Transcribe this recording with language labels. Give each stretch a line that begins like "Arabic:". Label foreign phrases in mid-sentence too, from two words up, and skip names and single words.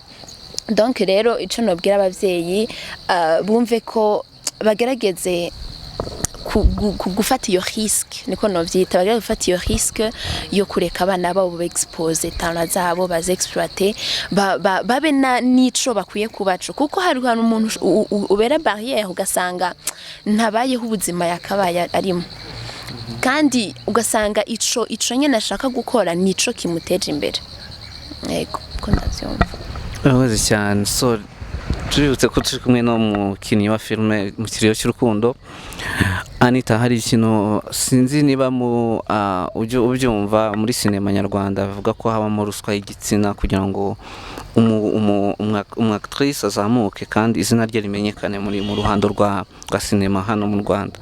Rundi: Donc rero ico nobwira abavyeyi bumve ko bagerageze gufata iyo risque, niko novyita, bagerageze gufata iyo risque yo kureka abana babo
English: expose talent
Rundi: zabo, bazexploiter, babe nico bakwiye kubaco, kuko hari umuntu ubera barrière ugasanga ntabayeho ubuzima yakabaye arimo, kandi ugasanga ico nyene ashaka gukora nico kimuteje imbere. Yego ko ndavyumva. Urakoze cyane.
Kinyarwanda: So tuributse ko turi kumwe no mukinnyi wa filime mu Ikiriyo cy'urukundo. Anita, hari ikintu sinzi niba ubyumva muri sinema nyarwanda bavuga ko habamo ruswa y'igitsina kugira ngo umwactrice azamuke kandi izina rye rimenyekane mu ruhando rwa sinema hano mu Rwanda.